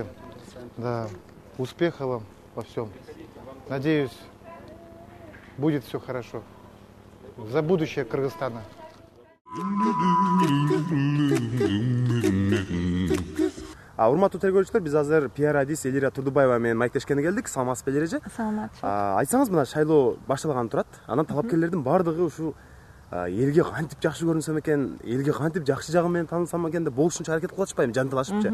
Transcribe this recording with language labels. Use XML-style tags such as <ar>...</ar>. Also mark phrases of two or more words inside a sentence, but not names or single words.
<ru>Да, успеха вам во всем. Надеюсь, будет все хорошо. За будущее Кыргызстана.</ru> <ky>Урматтуу телекөрүүчүлөр, биз азыр пиар адис Элира Турдубаева менен маектешкенге келдик. Саламатсыз бележе? Саламатчы. Айтсаңыз, мына шайлоо башталганы турат. Анан талапкерлердин баардыгы ушу элге кантип жакшы көрүнсөм экен, элге кантип жакшы жагы менен таанылсам экен деп болушунча аракет кылып атышпайбы, жанталашыпчы.</ky>